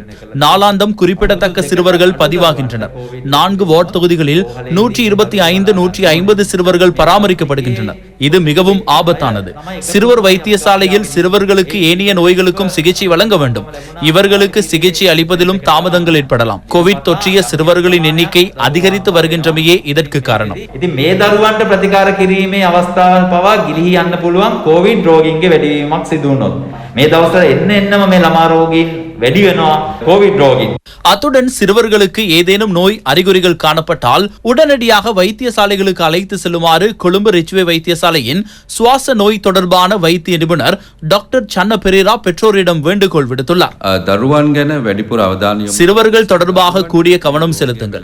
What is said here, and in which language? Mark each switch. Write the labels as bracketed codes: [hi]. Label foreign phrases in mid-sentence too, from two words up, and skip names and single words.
[ta] நாளாந்தம் குறிப்பிடத்தக்க சிறுவர்கள் பதிவாகின்றனர். 4 வார்டு தொகுதிகளில் 125-150 சிறுவர்கள் பராமரிக்கப்படுகின்றனர். இது மிகவும் ஆபத்தானது. சிறுவர் வைத்தியசாலையில் சிறுவர்களுக்கு ஏனைய நோய்களுக்கும் சிகிச்சை வழங்க வேண்டும். இவர்களுக்கு சிகிச்சை அளிப்பதிலும் தாமதங்கள் ஏற்படலாம். கோவிட் தொற்றிய சிறுவர்களின் எண்ணிக்கை அதிகரித்து வருகின்றமையே இதற்கு காரணம். [si] මේ දරුවන්ට ප්‍රතිකාර කිරීමේ අවස්ථාවල් පවා ගිලිහී යන්න පුළුවන් කොවිඩ් රෝගීන්ගේ වැඩිවීමක් සිදු වුණොත්. මේ දවස්වල එන්නම මේ ළමා රෝගීන් වැඩි වෙනවා කොවිඩ් රෝගීන්. [ta] அத்துடன் சிறுவர்களுக்கு ஏதேனும் நோய் அறிகுறிகள் காணப்பட்டால் உடனடியாக வைத்தியசாலைகளுக்கு அழைத்து செல்லுமாறு கொழும்பு ரிஜ்வே வைத்தியசாலையின் சுவாச நோய் தொடர்பான வைத்திய நிபுணர் டாக்டர் சன்ன பெரேரா பெற்றோரிடம் வேண்டுகோள் விடுத்துள்ளார். சிறுவர்கள் தொடர்பாக கூடிய கவனம் செலுத்துங்கள்.